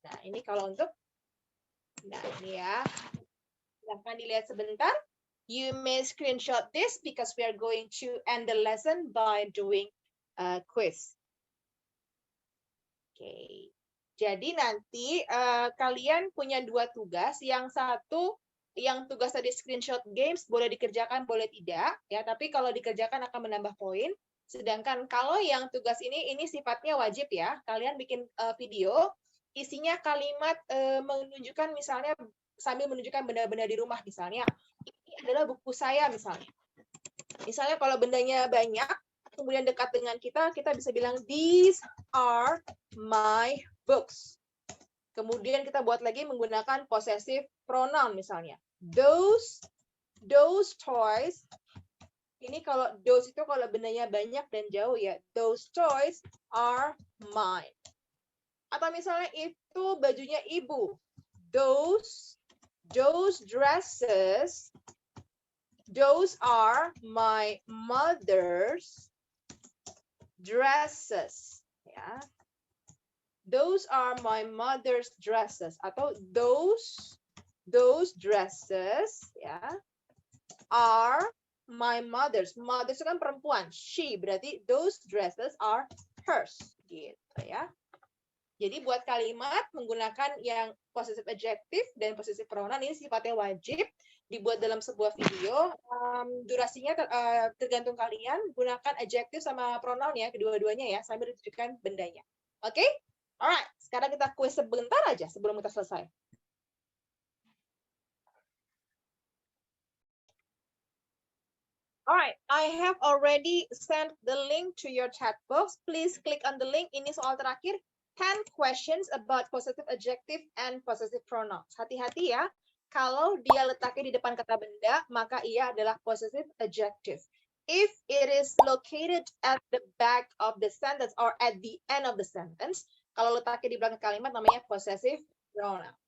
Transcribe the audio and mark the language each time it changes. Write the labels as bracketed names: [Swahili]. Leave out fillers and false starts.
[Indonesian] Nah, ini kalau untuk, nah ini ya. Silahkan dilihat sebentar. [English] You may screenshot this because we are going to end the lesson by doing a quiz. [Indonesian] Oke. Jadi nanti kalian punya 2 tugas. Yang satu, yang tugas tadi screenshot games boleh dikerjakan, boleh tidak. Ya, tapi kalau dikerjakan akan menambah poin. Sedangkan kalau yang tugas ini sifatnya wajib ya. Kalian bikin video, isinya kalimat menunjukkan misalnya sambil menunjukkan benda-benda di rumah misalnya. Ini adalah buku saya misalnya. Misalnya kalau bendanya banyak, kemudian dekat dengan kita bisa bilang [English] these are my books. [Indonesian] Kemudian kita buat lagi menggunakan possessive pronoun misalnya. Those toys. Ini kalau those itu kalau bendanya banyak dan jauh ya. [English] Those toys are mine. [Indonesian] Atau misalnya itu bajunya ibu. [English] Those dresses. Those are my mother's dresses. Ya. Those are my mother's dresses. Atau those dresses ya are my mother's. Mother's [Indonesian] itu kan perempuan. [English] She berarti those dresses are hers. [Indonesian] Gitu ya. Jadi buat kalimat menggunakan yang possessive adjective dan possessive pronoun ini sifatnya wajib dibuat dalam sebuah video. Durasinya tergantung kalian. Gunakan adjective sama pronoun ya, kedua-duanya ya, sambil ditunjukkan bendanya. Oke? Alright, sekarang kita kuis sebentar aja sebelum kita selesai. [English] Alright, I have already sent the link to your chat box. Please click on the link. [Indonesian] Ini soal terakhir. [English] 10 questions about possessive adjective and possessive pronouns. [Indonesian] Hati-hati ya. Kalau dia letaknya di depan kata benda, maka ia adalah possessive adjective. [English] If it is located at the back of the sentence or at the end of the sentence, [Indonesian] kalau letaknya di belakang kalimat namanya possessive pronoun.